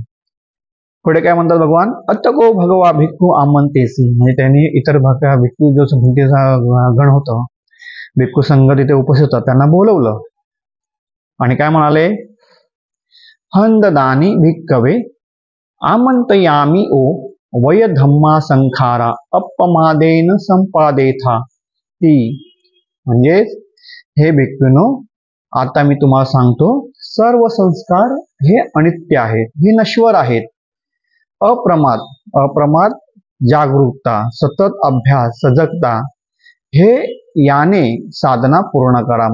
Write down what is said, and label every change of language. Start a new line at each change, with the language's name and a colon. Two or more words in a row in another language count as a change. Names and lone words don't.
Marathi: पुढे काय म्हणतात भगवान,
Pali: अतको भगवा भिक्खू आमंतेसी,
Marathi: म्हणजे त्यांनी इतर भिक्खू जो भंतेचा गण होता, भिक्खू संघ तिथे उपस्थित होता, त्यांना बोलवलं आणि काय म्हणाले,
Pali: हंददानी भिक्कवे आमंतयामी ओ वय धम्मा संखारा अपमादेन संपादेथा ती,
Marathi: म्हणजे हे भिक्खूनो, आता मी तुम्हाला सांगतो, सर्व संस्कार हे अनित्य आहेत, हे नश्वर आहेत. अप्रमाद, जागरूकता, सतत अभ्यास, सजगता, हे याने साधना पूर्ण करा.